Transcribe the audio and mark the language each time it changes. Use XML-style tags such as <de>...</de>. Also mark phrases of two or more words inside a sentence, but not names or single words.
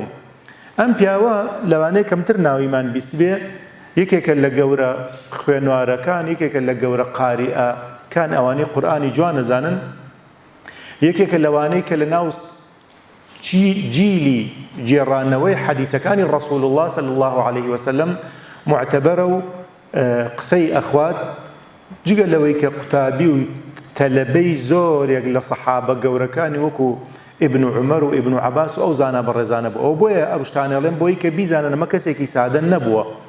<ckb>ئەم پیاوە لەوانەیە کەمتر ناویمان بیست بێ، یەکێکە لە گەورە خوێنوارەکان، یەکێکە لە گەورە قاریئەکان ئەوانەی قورئانی جوان دەزانن، یەکێکە لەوانەی کە لە ناو جیلی جێڕانەوەی حەدیثەکانی</ckb> <ar>ڕەسوول الله صلی الله عليه وسلم</ar> <ckb>معتەبەرە و قسەی ئەخوات، جگە لەوەی کە قوتابی و تەلەبەی زۆرێک لە سەحابە گەورەکانی وەکو ئیبن عومەر و ئیبن عەباس و ئەو زانا بەڕێزانە بوو. ئەو بۆیە ئەو شتانەڵێن بۆی کە بیزانن ئەمە کەسێکی سادە نەبووە.</ckb>